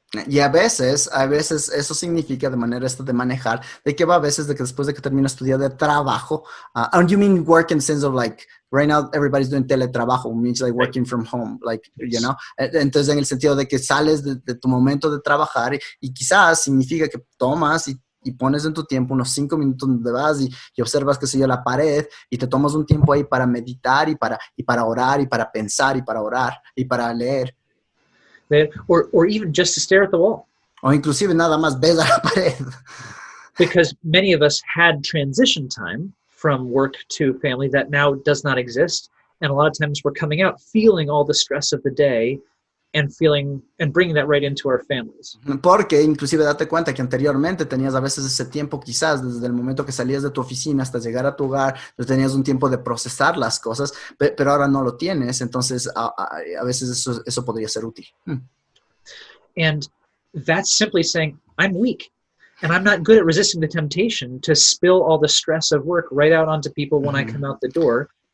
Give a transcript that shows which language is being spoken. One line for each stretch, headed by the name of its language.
Spanish: Y a veces eso significa de manera de manejar, de que va a veces de que después de que terminas tu día de trabajo,
English: and you mean work in the sense of like, right now everybody's doing teletrabajo, means like working from home, like, you know,
Spanish: entonces en el sentido de que sales de tu momento de trabajar y quizás significa que tomas y pones en tu tiempo unos 5 minutos donde vas y observas, qué sé yo, la pared y te tomas un tiempo ahí para meditar y para orar y para pensar y para orar y para leer.
English: Or even just to stare at the wall.
Spanish: O inclusive nada más ves a la pared.
English: Because many of us had transition time from work to family that now does not exist. And a lot of times we're coming out feeling all the stress of the day and bringing that right into our families.
Spanish: Porque inclusive date cuenta que anteriormente tenías a veces ese tiempo, quizás desde el momento que salías de tu oficina hasta llegar a tu hogar, pues tenías un tiempo de procesar las cosas, pero ahora no lo tienes, entonces a veces eso podría ser útil.
English: And that's simply saying, I'm weak and I'm not good at resisting the temptation to spill all the stress of work right out onto people when I come out the door.